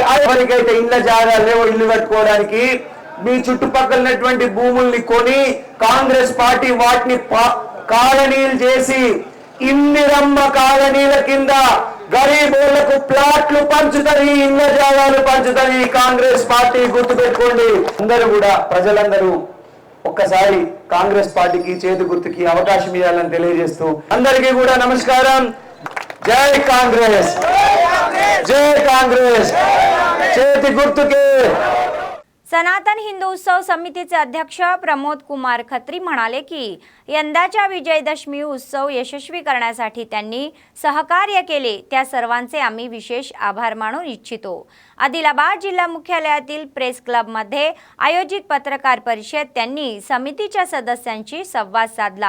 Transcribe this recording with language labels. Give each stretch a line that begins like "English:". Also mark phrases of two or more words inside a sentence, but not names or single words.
Telugu: ఎవరికైతే ఇళ్ళ జాగాలు లేవో ఇల్లు కట్టుకోవడానికి మీ చుట్టుపక్కలటువంటి భూముల్ని కొని కాంగ్రెస్ పార్టీ వాటిని కాలనీలు చేసి ఇందిరమ్మ కాలనీల కింద గరీబులకు ప్లాట్లు పంచుతుంది, ఇళ్ళ జాగాలు పంచుతుంది కాంగ్రెస్ పార్టీ. గుర్తుపెట్టుకోండి. అందరూ కూడా ప్రజలందరూ ఒక్కసారి కాంగ్రెస్ పార్టీకి చేతి గుర్తుకి అవకాశం ఇవ్వాలని తెలియజేస్తూ అందరికీ కూడా నమస్కారం. జై కాంగ్రెస్, జై काँग्रेस, చేతి గుర్తుకే.
Marathi: सनातन हिंदू उत्सव समितीचे अध्यक्ष प्रमोद कुमार खत्री म्हणाले की यंदाच्या विजयदशमी उत्सव यशस्वी करण्यासाठी त्यांनी सहकार्य केले, त्या सर्वांचे आम्ही विशेष आभार मानू इच्छितो. आदिलाबाद जिल्हा मुख्यालयातील प्रेस क्लबमध्ये आयोजित पत्रकार परिषदेत त्यांनी समितीच्या सदस्यांशी संवाद साधला.